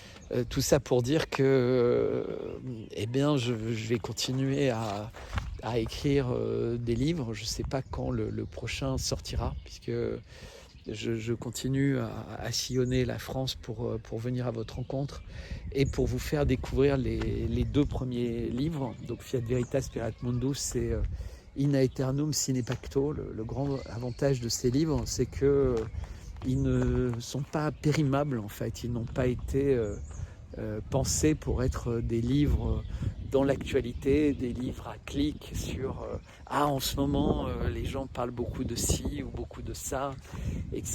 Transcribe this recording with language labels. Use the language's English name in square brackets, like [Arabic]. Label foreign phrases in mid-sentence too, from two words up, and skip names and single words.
[French] Tout ça pour dire que je vais continuer à écrire des livres. Je ne sais pas quand le prochain sortira, puisque je continue à sillonner la France pour venir à votre rencontre et pour vous faire découvrir les 2 premiers livres. Donc Fiat Veritas Spiriat Mundus, c'est In Aeternum Sine Pacto. Le grand avantage de ces livres, c'est que ils ne sont pas périmables en fait. Ils n'ont pas été pensés pour être des livres dans l'actualité, des livres à clic sur en ce moment les gens parlent beaucoup de ci ou beaucoup de ça, etc.